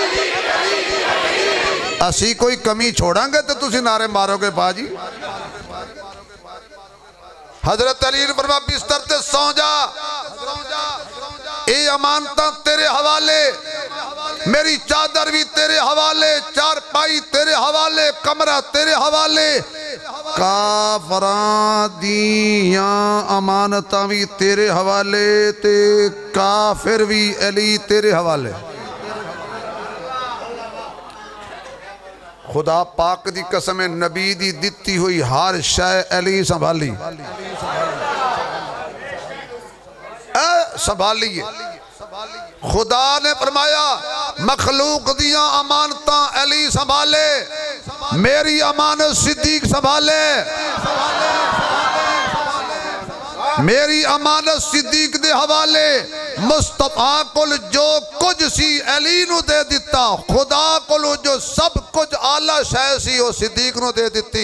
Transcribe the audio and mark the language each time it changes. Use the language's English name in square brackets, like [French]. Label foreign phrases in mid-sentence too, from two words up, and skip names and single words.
[Punjabi] اسی کوئی کمی چھوڑاں گے تو تسی نعرے مارو گے باجی. حضرت علی نے فرمایا بستر تے سو جا، اے امانتاں تیرے حوالے، میری چادر بھی تیرے حوالے، چارپائی تیرے حوالے، کمرہ تیرے حوالے، کافراں دیاں امانتاں بھی تیرے حوالے تے کافر بھی علی تیرے حوالے. خدا پاک دی قسم نبی دی دتی ہوئی ہر شے علی سنبھالی، سنبھالیے. خدا نے فرمایا مخلوق دیاں امانتاں علی سنبھالے، میری امانت صدیق سنبھالے، میری امانت صدیق دے حوالے. مصطفیٰ کل جو کچھ سی علی نو دے دیتا، خدا کل جو سب کچھ اعلیٰ شے سی وہ صدیق نو دے دیتی.